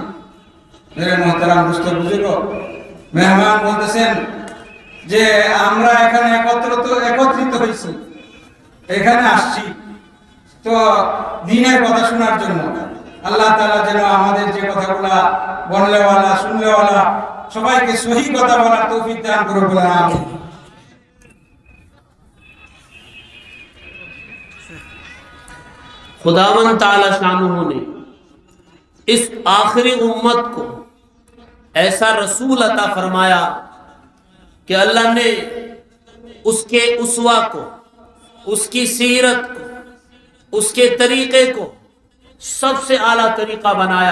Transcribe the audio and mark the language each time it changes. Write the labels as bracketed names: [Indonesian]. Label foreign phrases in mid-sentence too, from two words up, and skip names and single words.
[Urdu] میرے محترم دوست بزرگ, [Bangla] মেহমান বলতেছেন যে আমরা এখানে একত্রিত হয়েছি, এখানে আসছি তো দ্বীনের কথা শোনার জন্য। আল্লাহ তাআলা যেন আমাদের যে কথাগুলা বললেওয়ালা, শুনলেওয়ালা সবাইকে সহি কথা বলার তৌফিক দান করুন বলে আমিন। [Urdu] خداوند تعالی شانہ نے اس آخری امت کو ایسا رسول عطا فرمایا کہ اللہ نے اس کے اسوہ کو، اس کی سیرت کو، اس کے طریقے کو سب سے اعلیٰ طریقہ بنایا۔